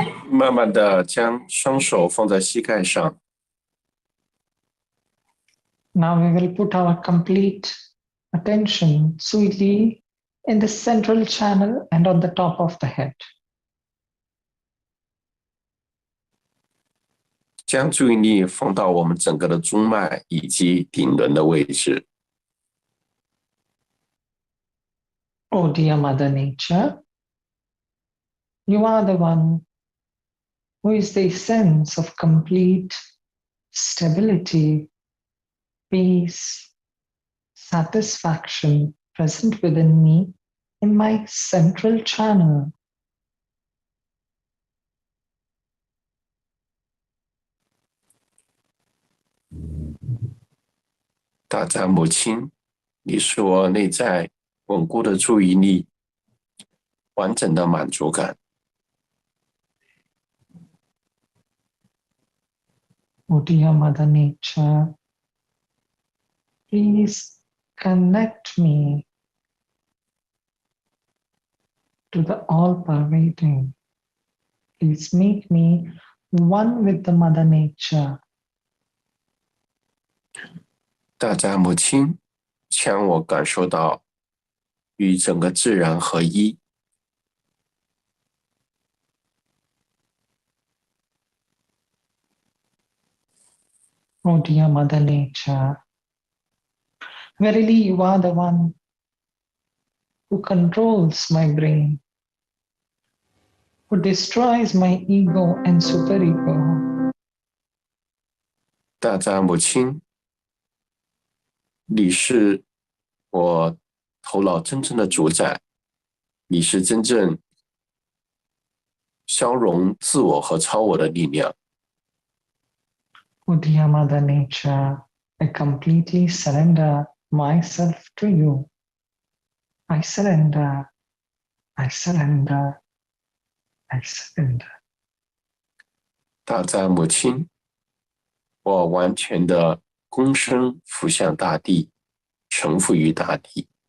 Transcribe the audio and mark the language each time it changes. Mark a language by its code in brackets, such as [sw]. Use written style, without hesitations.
[zh] 慢慢的将双手放在膝盖上。 [en] Now we will put our complete attention sweetly in the central channel and on the top of the head. [zh] 将注意力放到我们整个的中脉以及顶轮的位置。 [en] Oh dear Mother Nature, you are the one who is the sense of complete stability, peace, satisfaction present within me in my central channel. [zh] 大赞母亲，你是我内在稳固的注意力，完整的满足感。 [en] Oh dear Mother Nature, please connect me to the all-pervading. Please make me one with the Mother Nature. [zh] 大赞母亲，将我感受到与整个自然合一。 [en] Oh dear Mother Nature, verily you are the one who controls my brain, who destroys my ego and superego. [zh] 大赞母亲，你是我头脑真正的主宰，你是真正消融自我和超我的力量。 [en] Oh dear Mother Nature, I completely surrender myself to you. I surrender, I surrender, I surrender. [zh] 大赞母亲，我完全的躬身俯向大地，臣服于大地。